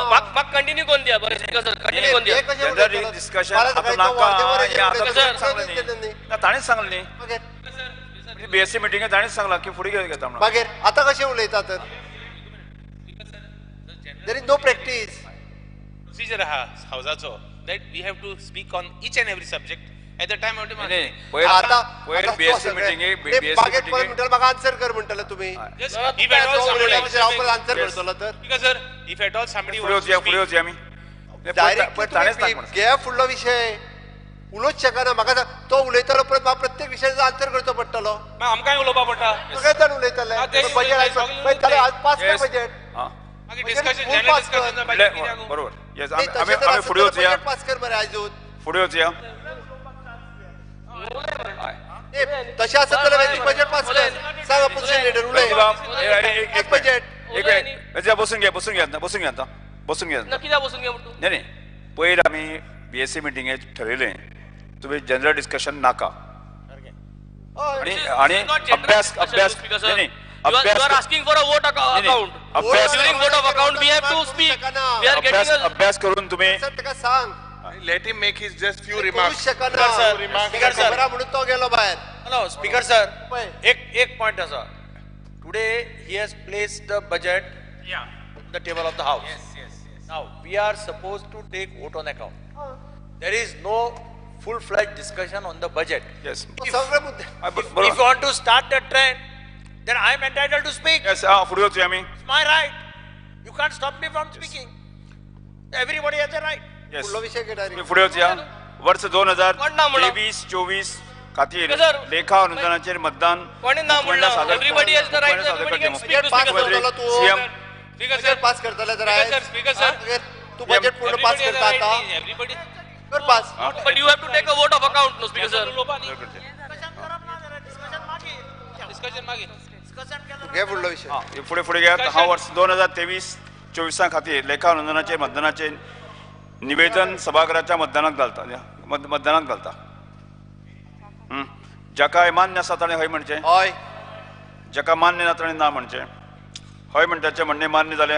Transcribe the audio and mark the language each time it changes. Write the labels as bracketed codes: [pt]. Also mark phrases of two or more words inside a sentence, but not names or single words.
[kok] म्हाका कंटिन्यू कोण दिया. बरें [en] Speaker sir, [kok] कंटिन्यू कोण दिया. डिस्कशन ताणेच सांगलें न्ही. बीएससी मिटिंगेत ताणेच सांगलां की फुडें घेता म्हणून. मागीर आतां कशें उलयता तर? [en] There is no practice. Procedure हावजाचो that we have to speak on each and every subject at the time of demand. [kok] पयर बीएससी मिटिंगेक मागीर म्हणटलो म्हाका आन्सर कर म्हणटले तुमी. [en] Just if at all somebody [kok] हांव आन्सर करतलो तर? [en] because sir, if at all somebody [kok] फुडें वचया आमी. डायरेक्ट घे फुडलो विषय उलोवच शकना. म्हाका सांग, तो उलयतलो परत म्हाका प्रत्येक विशयाचो आन्सर करचो पडटलो. आमकांय उलोवपा पडटा. सगळे जाण उलयतले बजेट आज पास कर बजेट. मागीर [en] discussion general discussion [kok] बरोबर. येस, आमी फुडें वचया. पास कर मरे आयजूच. फुडें वचया. तशें आसत जाल्यार बजेट पास कर. सांग [en] opposition leader [kok] उलय. बजेट बसून घे आता. नक्की जा बसून घे म्हणतो. नाही पयर आमी बीएससी मिटिंगेत ठरयलें तुम्ही [en] general discussion [kok] नाका. आणि अभ्यास [en] You are asking for a vote account. During vote of account, we have to speak. We are getting a... [kok] अभ्यास करून तुम्ही ताका सांग. [en] Let him make his just few remarks. [kok] स्पीकर सर, म्हणून तो गेलो भायर. [en] No, Speaker sir, [kok] एक point आसा. [en] Today he has placed the budget on the table of the House. Yes. Now we are supposed to take vote on account. There is no full-fledged discussion on the budget. Yes. If you want to start the trend, then I am entitled to speak. Yes, [kok] फुडें वचया आमी. [en] It's my right. You can't stop me from speaking. Everybody has a right. Yes. [kok] फुडलो विषय घे डायरेक्ट. फुडें वचया. वर्ष 2023-24 खातीर लेखा अनुदानाचेर मतदान [en] Everybody has the right. Everybody can speak to Speaker sir. [kok] सीएम बजेट पास करतले तर [en] Speaker sir. [kok] तू बजेट पूर्ण पास करता आता. [en] Everybody. [kok] कर पास. [en] But you have to take a vote of account, no Speaker sir. [kok] Discussion मागे. घे फुडलो विषय. फुडें घ्या. हा वर्ष 2023-24 खातीर लेखा अनुदानाचे मतदानाचे निवेदन सभागृहाच्या मतदानाक घालता. जाका मान्य आसा ताणें हय म्हणचें. हय. जाका मान्य ना ताणें ना म्हणचें. हय म्हणटाचें म्हणणें मान्य जालें.